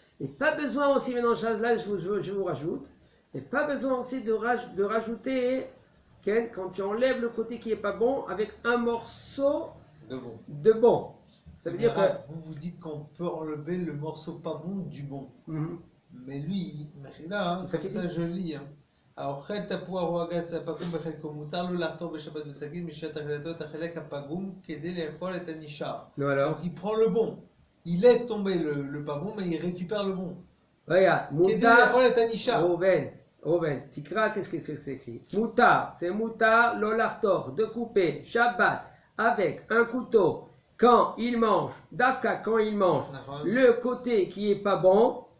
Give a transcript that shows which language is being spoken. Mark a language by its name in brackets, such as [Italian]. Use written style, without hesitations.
[French] Et pas besoin aussi, maintenant, là, je vous rajoute, et pas besoin aussi de rajouter, quand tu enlèves le côté qui est pas bon, avec un morceau de bon. Ça veut dire que. Vous dites qu'on peut enlever le morceau pas bon du bon. Mhm. Mais lui, là, C'est ça comme qu'il ça dit. je lis. [Hebrew] אוכל תפוח או אגס הפגום בחלקו, מותר לו לחתור בשבת בסכין משעת אכילתו את החלק הפגום כדי לאכול את הנשאר. [French] Non, alors, Donc il prend le bon. Il laisse tomber le pas bon, mais il récupère le bon. regarde, [Hebrew] כדי [French] moutard, [Hebrew] לאכול את הנשאר. [French] Rouven, Tikra, qu'est-ce que c'est écrit? Moutard, c'est moutard, l'olartor, de couper, Shabbat, avec un couteau, quand il mange, Dafka, quand il mange, le côté qui est pas bon,